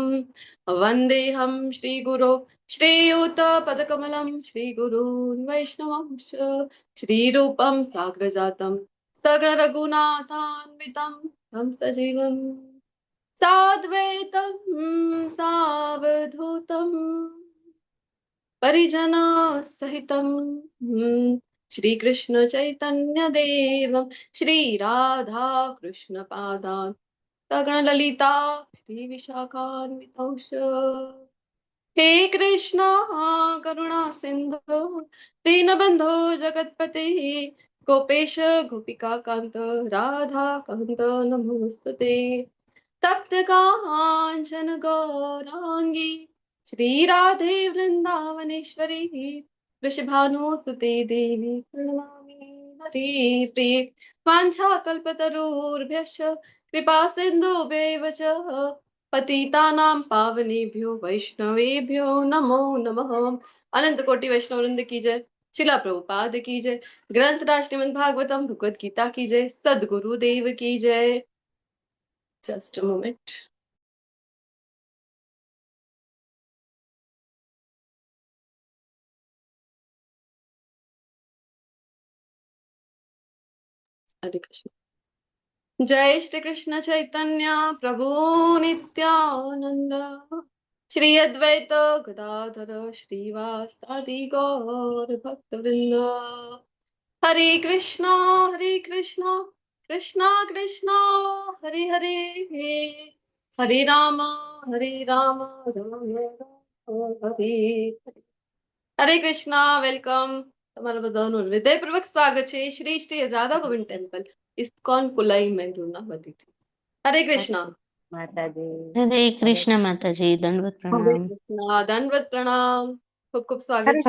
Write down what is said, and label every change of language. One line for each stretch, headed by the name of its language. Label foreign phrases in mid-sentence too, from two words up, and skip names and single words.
Sanskrit: वन्देऽहं श्रीगुरो श्रीयुतपदकमलं श्रीगुरून् वैष्णवंश श्रीरूपं साग्रजातं सगरघुनाथान्वितं तं सजीवं साद्वैतं सावधूतं परिजना सहितं श्रीकृष्ण चैतन्य देवं श्रीराधा कृष्ण पादान् सगणललिता श्रीविशाखान्वितंश. हे कृष्ण करुणा सिंधु दीनबंधो जगत्पते गोपेश गोपिका कांत राधा कांत नमोस्तुते. तप्त कांचन गौरांगी श्री राधे वृंदावनेश्वरी वृषभानुसुते देवी प्रणमामि हरि प्रिये. वाञ्छाकल्पतरुर्भ्यश्च कृपा सिन्धुभ्यैव च पतितानां पावनेभ्यो वैष्णवेभ्यो नमो नमः.
Hindi: अनंत कोटि वैष्णव वृंद की जय. शिला प्रभुपाद की जय. ग्रंथराज श्रीमद् भागवतम भगवद गीता की जय. सद्गुरुदेव की जय.
English: Just a moment.
Sanskrit: हरे कृष्ण. जय श्री कृष्ण चैतन्य प्रभु नित्यानंद श्री अद्वैत गदाधर श्रीवासादि गौर भक्त वृंद. हरे कृष्णा कृष्णा कृष्णा हरे हरे हरे राम राम हरे हरे.
Gujarati: હરે કૃષ્ણ. વેલકમ. તમારા બધાનું હૃદયપૂર્વક સ્વાગત છે શ્રી શ્રી રાધા ગોવિંદ ટેમ્પલ ઇસ્કોન કુલાઈ મેંગ્રુના વતીથી. હરે કૃષ્ણ માતાજી. હરે કૃષ્ણ માતાજી, દંડવત હરે પ્રણામ. કૃષ્ણ. દંડવત પ્રણામ. ખૂબ ખૂબ સ્વાગત છે.